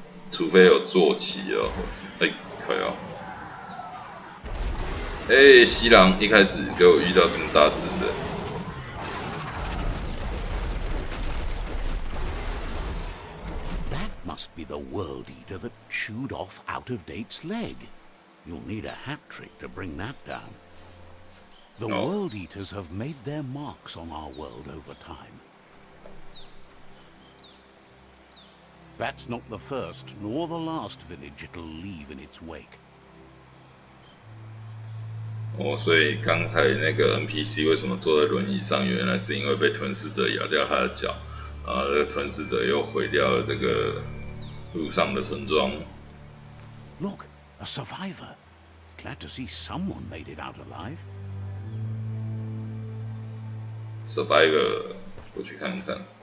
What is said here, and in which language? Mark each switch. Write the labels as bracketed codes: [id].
[zh] 除非有坐骑哦，哎，快哦！哎，西郎一开始给我遇到这么大只的， [en] must be the World Eater that chewed off Out-of-Date's leg. You'll need a hat trick to bring that down. The World Eaters have made their marks on our world over time. That's not the first nor the last village it'll leave in its wake. [zh] 所以刚才那个 NPC 为什么坐在轮椅上？原来是因为被吞噬者咬掉他的脚，这个吞噬者又毁掉了这个路上的村庄。 [en] Look, a survivor. Glad to see someone made it out alive. [zh] Survivor， 过去看看。